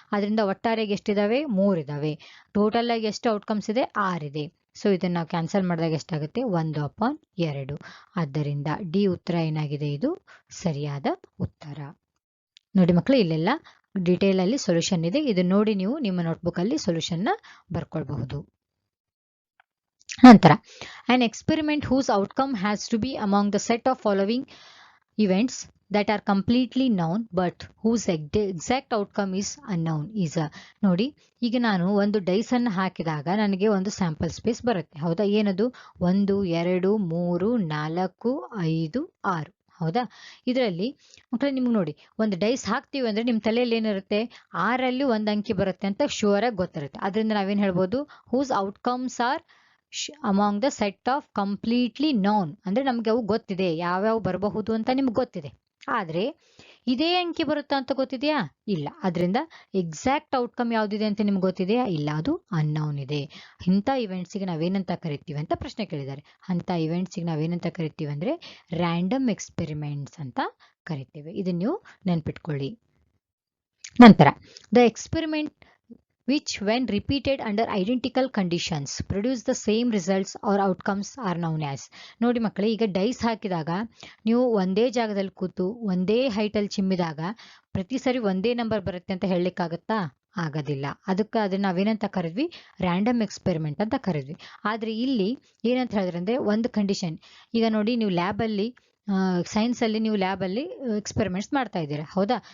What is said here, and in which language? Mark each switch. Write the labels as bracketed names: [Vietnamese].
[Kannada] ಅದರಿಂದ ಒಟ್ಟಾರೆಗೆ ಎಷ್ಟಿದಾವೆ? 3 ಇದಾವೆ. ಟೋಟಲ್ ಆಗಿ ಎಷ್ಟು ಔಟ್ಕಮ್ಸ್ ಇದೆ? 6 ಇದೆ. ಸೊ ಇದನ್ನ ನಾವು ಕ್ಯಾನ್ಸಲ್ ಮಾಡಿದಾಗ ಎಷ್ಟಾಗುತ್ತೆ? 1/2. ಆದ್ದರಿಂದ ಡಿ ಉತ್ತರ ಏನಾಗಿದೆ? ಇದು ಸರಿಯಾದ ಉತ್ತರ. ನೋಡಿ ಮಕ್ಕಳು, ಇಲ್ಲೆಲ್ಲ ಡಿಟೇಲ್ ಅಲ್ಲಿ ಸೊಲ್ಯೂಷನ್ ಇದೆ. ಇದನ್ನ ನೋಡಿ ನೀವು ನಿಮ್ಮ ನೋಟ್ಬುಕ್ ಅಲ್ಲಿ ಸೊಲ್ಯೂಷನ್ ನ ಬರ್ಕೊಳ್ಬಹುದು. [English] ನಂತರ an experiment whose outcome has to be among the set of following events that are completely known but whose exact outcome is unknown is a. [Kannada] ನೋಡಿ, ಈಗ ನಾನು ಒಂದು ಡೈಸ್ ಅನ್ನು ಹಾಕಿದಾಗ ನನಗೆ ಒಂದು ಸ್ಯಾಂಪಲ್ ಸ್ಪೇಸ್ ಬರುತ್ತೆ. ಹೌದಾ? ಏನದು? 1, 2, 3, 4, 5, 6. ಹೌದಾ? ಇದರಲ್ಲಿ ಮಕ್ಕಳು ನಿಮ್ಗೆ ನೋಡಿ, ಒಂದು ಡೈಸ್ ಹಾಕ್ತೀವಿ ಅಂದ್ರೆ ನಿಮ್ ತಲೆಯಲ್ಲಿ ಏನಿರುತ್ತೆ? 6ರಲ್ಲಿ ಒಂದು ಅಂಕಿ ಬರುತ್ತೆ ಅಂತ ಶೂರ್ ಆಗಿ ಗೊತ್ತಿರುತ್ತೆ. ಅದರಿಂದ ನಾವೇನ್ ಹೇಳ್ಬೋದು? [English] Whose outcomes are among the set of completely known. [Kannada] ಅಂದ್ರೆ ನಮ್ಗೆ ಅವು ಗೊತ್ತಿದೆ, ಯಾವ್ಯಾವ ಬರಬಹುದು ಅಂತ ನಿಮ್ಗೆ ಗೊತ್ತಿದೆ. ಆದ್ರೆ ಇದೇ ಅಂಕಿ ಬರುತ್ತಾ ಅಂತ ಗೊತ್ತಿದೆಯಾ? ಇಲ್ಲ. ಅದರಿಂದ ಎಕ್ಸಾಕ್ಟ್ ಔಟ್ಕಮ್ ಯಾವ್ದಿದೆ ಅಂತ ನಿಮ್ಗೆ ಗೊತ್ತಿದೆಯಾ? ಇಲ್ಲ, ಅದು ಅನ್ನೌನ್ ಇದೆ. ಇಂಥ ಇವೆಂಟ್ಸ್ಗೆ ನಾವೇನಂತ ಕರಿತೀವಿ ಅಂತ ಪ್ರಶ್ನೆ ಕೇಳಿದ್ದಾರೆ. ಅಂತ ಇವೆಂಟ್ಸ್ಗೆ ನಾವೇನಂತ ಕರಿತೀವಿ ಅಂದ್ರೆ ರ್ಯಾಂಡಮ್ ಎಕ್ಸ್ಪೆರಿಮೆಂಟ್ಸ್ ಅಂತ ಕರಿತೀವಿ. ಇದನ್ನ ನೀವು ನೆನ್ಪಿಟ್ಕೊಳ್ಳಿ. [English] ನಂತರ the experiment which when repeated under identical conditions produce the same results or outcomes are known as. [Kannada] ನೋಡಿ ಮಕ್ಕಳೇ, ಈಗ ಡೈಸ್ ಹಾಕಿದಾಗ ನೀವು ಒಂದೇ ಜಾಗದಲ್ಲಿ ಕೂತು ಒಂದೇ ಹೈಟ್ ಅಲ್ಲಿ ಚಿಮ್ಮಿದಾಗ ಪ್ರತಿ ಸರಿ ಒಂದೇ ನಂಬರ್ ಬರುತ್ತೆ ಅಂತ ಹೇಳಲಿಕ್ಕಾಗತ್ತಾ? ಆಗೋದಿಲ್ಲ. ಅದಕ್ಕೆ ಅದನ್ನ ನಾವೇನಂತ ಕರೆದ್ವಿ? ರ್ಯಾಂಡಮ್ ಎಕ್ಸ್ಪೆರಿಮೆಂಟ್ ಅಂತ ಕರೆದ್ವಿ. ಆದ್ರೆ ಇಲ್ಲಿ ಏನಂತ ಹೇಳಿದ್ರೆ ಅಂದ್ರೆ ಒಂದು ಕಂಡೀಷನ್. ಈಗ ನೋಡಿ, ನೀವು ಲ್ಯಾಬಲ್ಲಿ ಸೈನ್ಸ್ ಅಲ್ಲಿ ನೀವು ಲ್ಯಾಬ್ ಅಲ್ಲಿ ಎಕ್ಸ್ಪೆರಿಮೆಂಟ್ಸ್ ಮಾಡ್ತಾ ಇದ್ದೀರಾ. ಹೌದಾ?